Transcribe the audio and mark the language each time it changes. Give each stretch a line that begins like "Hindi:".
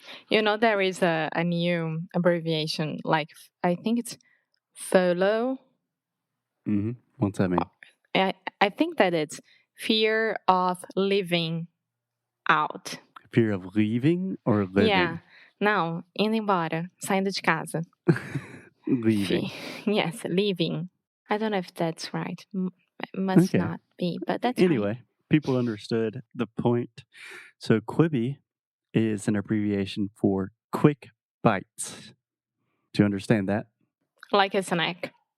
English: There is a new abbreviation, like I think it's FOLO. What's that mean? I think that it's fear of living out. Fear of leaving or living? Yeah.
Portuguese: Não, indo embora, saindo de casa.
English: Leaving. Yes, leaving. I don't know if that's right. Must not be, but that's anyway, fine. People understood the point. So Quibi is an abbreviation for quick bites. Do you understand that? Like a snack.